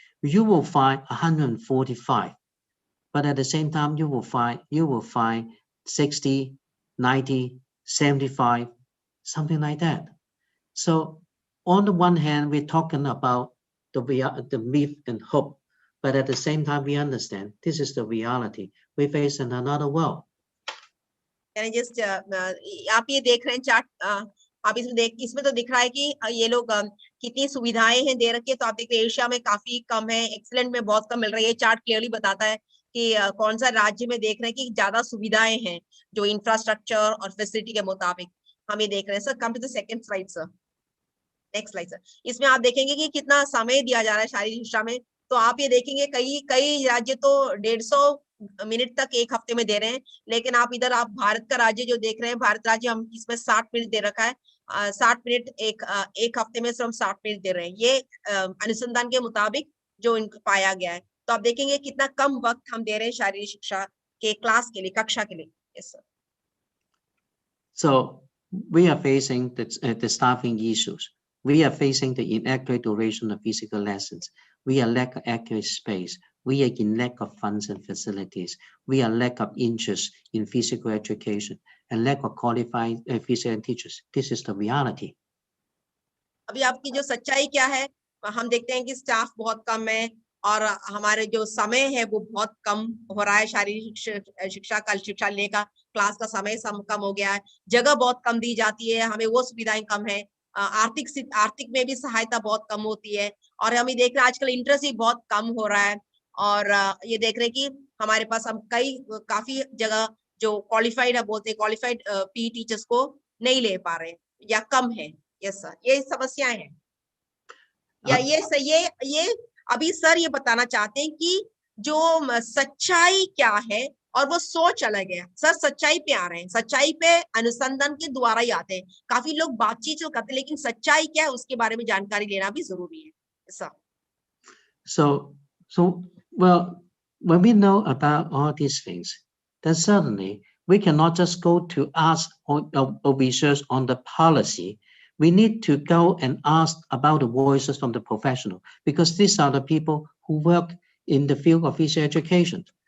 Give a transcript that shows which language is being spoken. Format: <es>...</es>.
<en>You will find 145, but at the same time you will find 60, 90, 75, something like that. So on the one hand, we're talking about the myth and hope, but at the same time we understand this is the reality. We face in another world.</en> <hi>Just आप ये देख रहे हैं chart, आप इसमें तो दिख रहा है कि ये लोग कितनी सुविधाएं हैं दे रखी है। तो आप देखते हैं एशिया में काफी कम है, एक्सीलेंट में बहुत कम मिल रही है। चार्ट क्लियरली बताता है कि कौन सा राज्य में देख रहे हैं कि ज्यादा सुविधाएं हैं जो इंफ्रास्ट्रक्चर और फैसिलिटी के मुताबिक हम ये देख रहे हैं। Sir</hi> <en>come to the second slide sir,</en> <hi>next slide sir. इसमें आप देखेंगे कि कितना समय दिया जा रहा है शारीरिक शिक्षा में। तो आप ये देखेंगे कई कई राज्य तो 150 मिनट तक एक हफ्ते में दे रहे हैं, लेकिन आप भारत का राज्य जो देख रहे हैं, भारत राज्य हम इसमें 60 मिनट दे रखा है। 60 मिनट एक हफ्ते में सिर्फ हम 60 मिनट दे रहे हैं। ये अनुसंधान के मुताबिक जो इनको पाया गया है। तो आप देखेंगे कितना कम वक्त हम दे रहे हैं शारीरिक शिक्षा के क्लास के लिए, कक्षा के लिए।</hi> <en>Yes sir. So we are facing the staffing issues. We are facing the inaccurate duration of physical lessons. We are lack of accurate space. We are in lack of funds and facilities. We are lack of interest in physical education and lack of qualified physical teachers. This is the reality.</en> <hi>अभी आपकी जो सच्चाई क्या है, हम देखते हैं कि स्टाफ बहुत कम है और हमारे जो समय है वो बहुत कम हो रहा है। शारीरिक शिक्षा लेने का क्लास का समय कम हो गया है। जगह बहुत कम दी जाती है, हमें वो सुविधाएं कम है। आर्थिक में भी सहायता बहुत कम होती है। और हम ये देख रहे हैं आजकल इंटरेस्ट भी बहुत कम हो रहा है। और ये देख रहे हैं कि हमारे पास हम काफी जगह जो क्वालिफाइड है, बोलते हैं क्वालिफाइड पी टीचर्स को नहीं ले पा रहे या कम है। यस सर, ये समस्याएं हैं। या ये अभी सर ये बताना चाहते हैं कि जो सच्चाई क्या है और वो सोच अलग है। सर सच्चाई पे आ रहे हैं, सच्चाई पे अनुसंधान के द्वारा ही आते हैं। काफी लोग बातचीत तो करते हैं, लेकिन सच्चाई क्या है उसके बारे में जानकारी लेना भी जरूरी है sir.</hi> <en>So well, when we know about all these things, then certainly we cannot just go to ask or research on the policy. We need to go and ask about the voices from the professional, because these are the people who work in the field of physical education.</en>